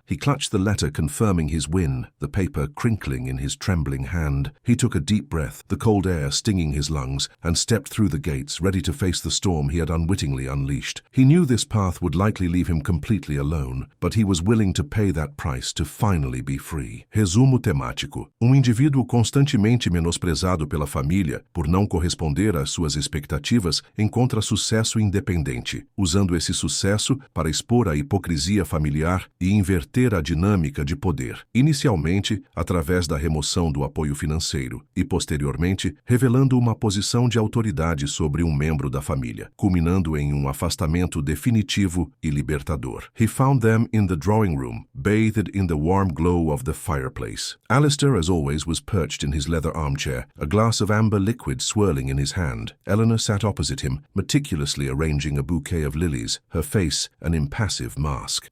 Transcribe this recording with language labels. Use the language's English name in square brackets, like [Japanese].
[English] He clutched the letter confirming his win, the paper crinkling in his trembling hand. He took a deep breath, the cold air stinging his lungs, and stepped through the gates, ready to face the storm he had unwittingly unleashed. He knew this path would likely leave him completely alone, but he was willing to pay that price to finally be free. [Portuguese] Resumo temático. Indivíduo constantemente menosprezado pela família por não corresponder às suas expectativas encontra sucesso independente, usando esse sucesso para expor a hipocrisia familiar e inverter a dinâmica de poder, inicialmente através da remoção do apoio financeiro e, posteriormente, revelando uma posição de autoridade sobre um membro da família, culminando em um afastamento definitivo e libertador. [English] He found them in the drawing room, bathed in the warm glow of the fireplace. Alistair, as always, was perched in his leather armchair, a glass of amber liquid swirling in his hand. Eleanor sat opposite him, meticulously arranging a bouquet of lilies, her face an impassive mask.